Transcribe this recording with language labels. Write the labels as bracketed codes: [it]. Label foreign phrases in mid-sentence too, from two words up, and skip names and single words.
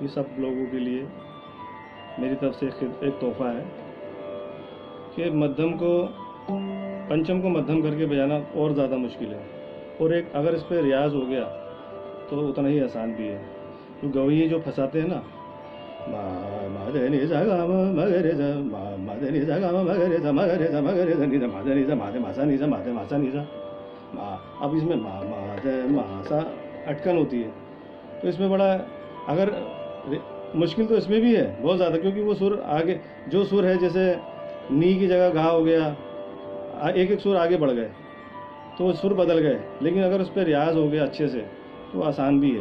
[hi] ये सब लोगों के लिए मेरी तरफ से एक तोहफा है कि पंचम को मध्यम करके बजाना और ज़्यादा मुश्किल है, और एक अगर इस पर रियाज हो गया तो उतना ही आसान भी है। तो गवैये जो फंसाते हैं ना, मा मा ध नि सा गा मा मा ग रे सा, मा मा ध नि सा गा मा ग रे सा, मा ग रे सा, मा ग रे सा, नि सा मा ध नि सा, मा ध मा सा नि सा, मा ध मा सा नि सा, मा। अब इसमें मा मा ध मा सा अटकन होती है, तो इसमें बड़ा अगर मुश्किल तो इसमें भी है बहुत ज़्यादा, क्योंकि वो सुर आगे, जो सुर है जैसे नी की जगह गा हो गया, एक एक सुर आगे बढ़ गए तो वो सुर बदल गए। लेकिन अगर उस पर रियाज हो गया अच्छे से तो आसान भी है।